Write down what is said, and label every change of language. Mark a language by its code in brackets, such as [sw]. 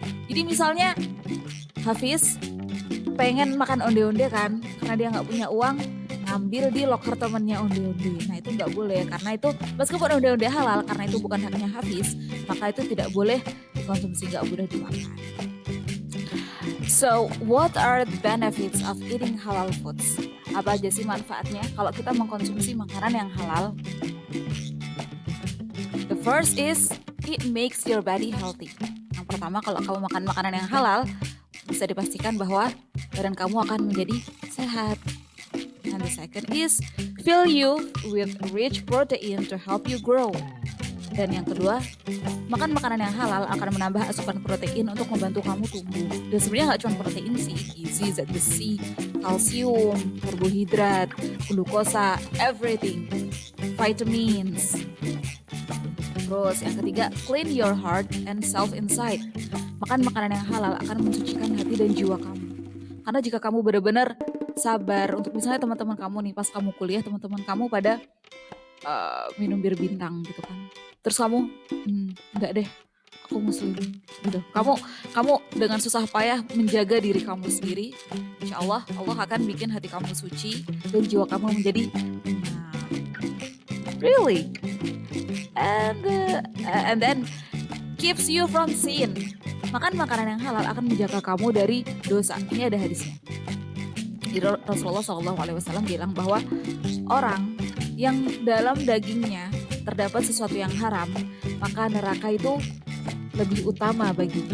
[id] Jadi misalnya Hafiz pengen makan onde-onde kan, karena dia nggak punya uang, ngambil di loker temennya onde-onde. Nah itu nggak boleh karena itu meskipun onde-onde halal, karena itu bukan haknya Hafiz, maka itu tidak boleh dikonsumsi, nggak boleh dimakan. [en] So, what are the benefits of eating halal foods? [id] Apa aja sih manfaatnya kalau kita mengkonsumsi makanan yang halal? [en] The first is, it makes your body healthy. [id] Yang pertama, kalau kamu makan makanan yang halal, bisa dipastikan bahwa badan kamu akan menjadi sehat. [en] And the second is, fill you with rich protein to help you grow. [id] Dan yang kedua, makan makanan yang halal akan menambah asupan protein untuk membantu kamu tumbuh. Dan sebenarnya nggak cuma protein sih, gizi, zat besi, kalsium, karbohidrat, glukosa, [en] everything, vitamins. [id] Terus yang ketiga, [en] clean your heart and self inside. [id] Makan makanan yang halal akan mensucikan hati dan jiwa kamu. Karena jika kamu benar-benar sabar untuk misalnya teman-teman kamu nih pas kamu kuliah, teman-teman kamu pada minum bir bintang gitu kan. Terus kamu, enggak deh, aku muslim. Gitu. Kamu dengan susah payah menjaga diri kamu sendiri. Insya Allah, Allah akan bikin hati kamu suci dan jiwa kamu menjadi [en] really. And then keeps you from sin. [id] Makan makanan yang halal akan menjaga kamu dari dosa. Ini ada hadisnya. Rasulullah SAW bilang bahwa orang yang dalam dagingnya terdapat sesuatu yang haram, maka neraka itu lebih utama baginya.